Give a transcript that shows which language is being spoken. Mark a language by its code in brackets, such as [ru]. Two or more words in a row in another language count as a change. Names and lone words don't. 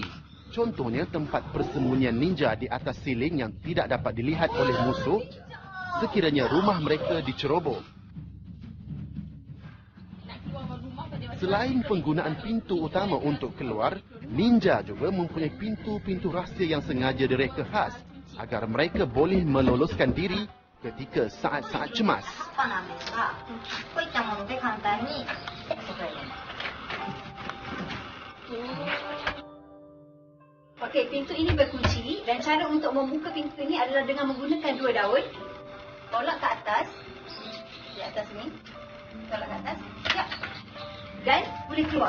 [ms] Contohnya tempat persembunyian ninja di atas siling yang tidak dapat dilihat oleh musuh sekiranya rumah mereka diceroboh. Selain penggunaan pintu utama untuk keluar, ninja juga mempunyai pintu-pintu rahsia yang sengaja direka khas agar mereka boleh meloloskan diri ketika saat-saat cemas. [ja] 葉なんですが、こういったもので簡単に外へ出ます。 [ms] Okey, pintu ini berkunci dan cara untuk membuka pintu ini adalah dengan menggunakan 2 daun. Tolak ke atas. Di atas ni. Tolak ke atas. Ya. Dan boleh keluar.